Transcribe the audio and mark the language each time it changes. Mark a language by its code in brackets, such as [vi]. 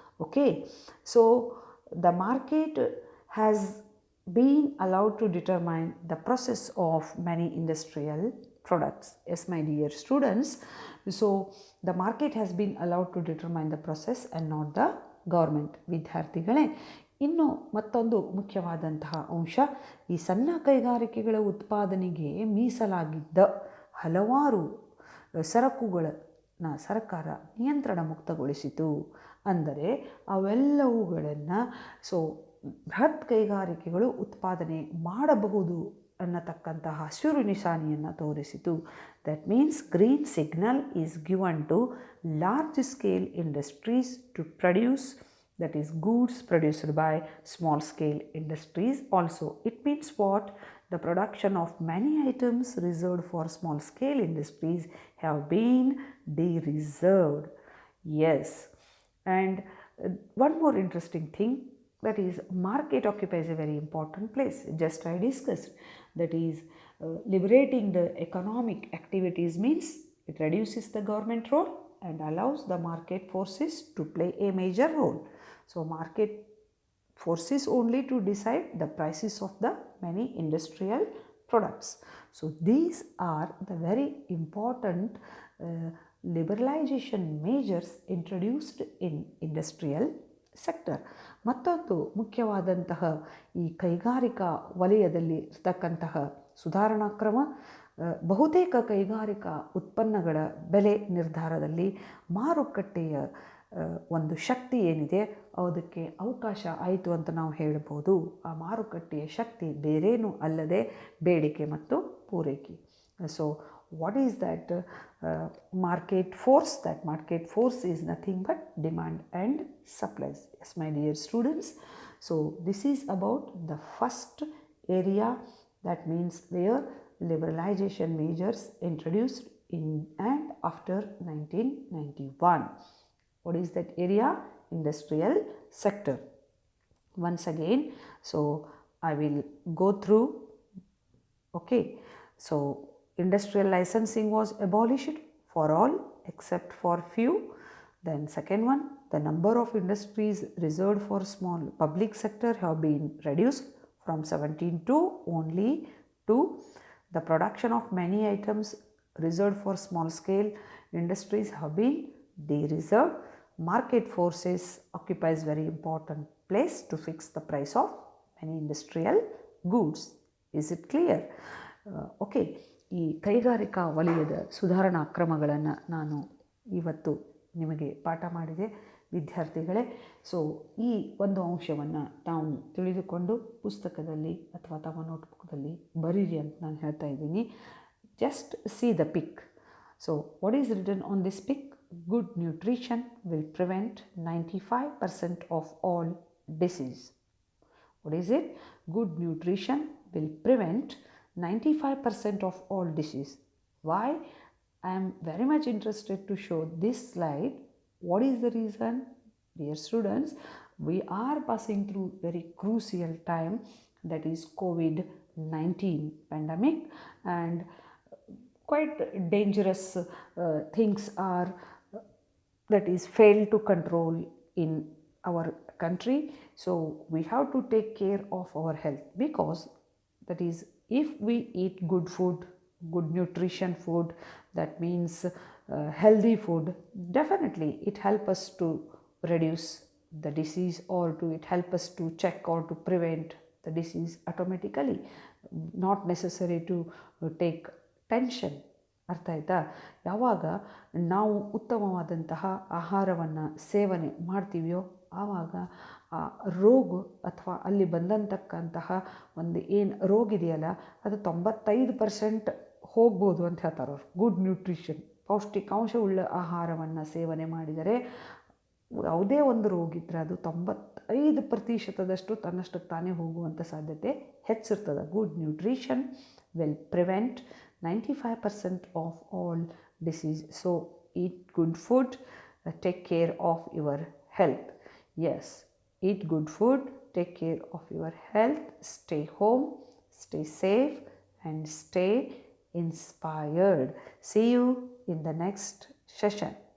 [en] Okay, so the market has been allowed to determine the process of many industrial products. Yes, my dear students, so the market has been allowed to determine the process and not the government. [kn] ವಿದ್ಯಾರ್ಥಿಗಳೇ, ಇನ್ನು ಮತ್ತೊಂದು ಮುಖ್ಯವಾದಂತಹ ಅಂಶ, ಈ ಸಣ್ಣ ಕೈಗಾರಿಕೆಗಳ ಉತ್ಪಾದನೆಗೆ ಮೀಸಲಾಗಿದ್ದ ಹಲವಾರು ಸರಕುಗಳನ್ನು ಸರ್ಕಾರ ನಿಯಂತ್ರಣ ಮುಕ್ತಗೊಳಿಸಿತು. ಅಂದರೆ ಅವೆಲ್ಲವುಗಳನ್ನು ಬೃಹತ್ ಕೈಗಾರಿಕೆಗಳು ಉತ್ಪಾದನೆ ಮಾಡಬಹುದು ಅನ್ನತಕ್ಕಂತಹ ಹಸಿರು ನಿಶಾನೆಯನ್ನು ತೋರಿಸಿತು. [en] That means green signal is given to large scale industries to produce, that is goods produced by small scale industries also. It means what? The production of many items reserved for small scale industries have been de-reserved. Yes, and one more interesting thing, that is market occupies a very important place. Just I discussed, that is liberating the economic activities means it reduces the government role and allows the market forces to play a major role. So market forces only to decide the prices of the many industrial products. So these are the very important liberalization measures introduced in industrial sector. [kn] ಮತ್ತೊಂದು ಮುಖ್ಯವಾದಂತಹ ಈ ಕೈಗಾರಿಕಾ ವಲಯದಲ್ಲಿ ಇರ್ತಕ್ಕಂತಹ ಸುಧಾರಣಾ ಕ್ರಮ, ಬಹುತೇಕ ಕೈಗಾರಿಕಾ ಉತ್ಪನ್ನಗಳ ಬೆಲೆ ನಿರ್ಧಾರದಲ್ಲಿ ಮಾರುಕಟ್ಟೆಯ ಒಂದು ಶಕ್ತಿ ಏನಿದೆ ಅದಕ್ಕೆ ಅವಕಾಶ ಆಯಿತು ಅಂತ ನಾವು ಹೇಳ್ಬೋದು. ಆ ಮಾರುಕಟ್ಟೆಯ ಶಕ್ತಿ ಬೇರೇನೂ ಅಲ್ಲದೆ ಬೇಡಿಕೆ ಮತ್ತು ಪೂರೈಕೆ. [en] So what is that market force? That market force is nothing but demand and supplies. Yes, my dear students, so this is about the first area, that means where liberalization measures introduced in and after 1991. What is that area? Industrial sector. Once again, so I will go through. Okay, so industrial licensing was abolished for all except for few. Then second one, the number of industries reserved for small public sector have been reduced from 17 to only 2. The production of many items reserved for small scale industries have been de-reserved. Market forces occupies very important place to fix the price of many industrial goods. Is it clear? [kn] Okay, ಈ ಕೈಗಾರಿಕಾ ವಲಯದ ಸುಧಾರಣಾ ಕ್ರಮಗಳನ್ನು ನಾನು ಇವತ್ತು ನಿಮಗೆ ಪಾಠ ಮಾಡಿದೆ ವಿದ್ಯಾರ್ಥಿಗಳೇ. ಸೊ ಈ ಒಂದು ಅಂಶವನ್ನು ತಾವು ತಿಳಿದುಕೊಂಡು ಪುಸ್ತಕದಲ್ಲಿ ಅಥವಾ ತಮ್ಮ ನೋಟ್ಬುಕ್ದಲ್ಲಿ ಬರೀರಿ ಅಂತ ನಾನು ಹೇಳ್ತಾ ಇದ್ದೀನಿ. [en] Just see the pic. So what is written on this pic? Good nutrition will prevent 95% of all disease. What is it? Good nutrition will prevent 95% of all disease. Why? I am very much interested to show this slide. What is the reason? Dear students, We are passing through very crucial time, that is COVID-19 pandemic, and quite dangerous things are that is failed to control in our country. So we have to take care of our health, because that is, if we eat good food, good nutrition food, that means healthy food, definitely it help us to reduce the disease, or to it help us to check or to prevent the disease automatically, not necessary to take tension. [kn] ಅರ್ಥ ಆಯ್ತಾ? ಯಾವಾಗ ನಾವು ಉತ್ತಮವಾದಂತಹ ಆಹಾರವನ್ನು ಸೇವನೆ ಮಾಡ್ತೀವಿಯೋ ಆವಾಗ ಆ ರೋಗ ಅಥವಾ ಅಲ್ಲಿ ಬಂದಂತಕ್ಕಂತಹ ಒಂದು ಏನು ರೋಗ ಇದೆಯಲ್ಲ ಅದು 95% ಹೋಗ್ಬೋದು ಅಂತ ಹೇಳ್ತಾರೆ ಅವರು. [en] good nutrition, [kn] ಪೌಷ್ಟಿಕಾಂಶವುಳ್ಳ ಆಹಾರವನ್ನು ಸೇವನೆ ಮಾಡಿದರೆ ಯಾವುದೇ ಒಂದು ರೋಗ ಇದ್ದರೆ ಅದು 95% ತನ್ನಷ್ಟಕ್ಕೆ ತಾನೇ ಹೋಗುವಂಥ ಸಾಧ್ಯತೆ ಹೆಚ್ಚಿರ್ತದೆ. [en] Good nutrition will prevent 95% of all disease. So eat good food, take care of your health. Yes, eat good food, take care of your health, stay home, stay safe, and stay inspired. See you in the next session.